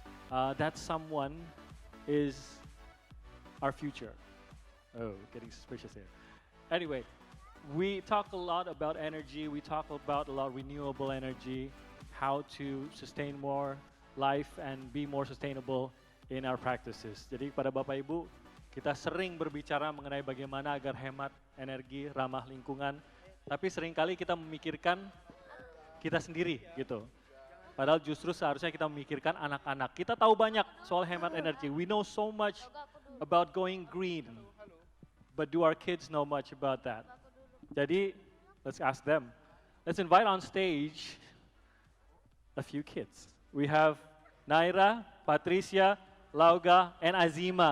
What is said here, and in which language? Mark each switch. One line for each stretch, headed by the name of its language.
English: That someone is our future. Oh, getting suspicious here. Anyway, we talk a lot about energy. We talk about a lot of renewable energy, how to sustain more life and be more sustainable in our practices.
Indonesian: Jadi pada Bapak Ibu, kita sering berbicara mengenai bagaimana agar hemat energi, ramah lingkungan, tapi seringkali kita memikirkan kita sendiri gitu. Padahal justru seharusnya kita memikirkan anak-anak. Kita tahu banyak soal hemat energi.
English: We know so much about going green. But do our kids know much about that? Jadi, let's ask them. Let's invite on stage a few kids. We have Naira, Patricia, Lauga, and Azima.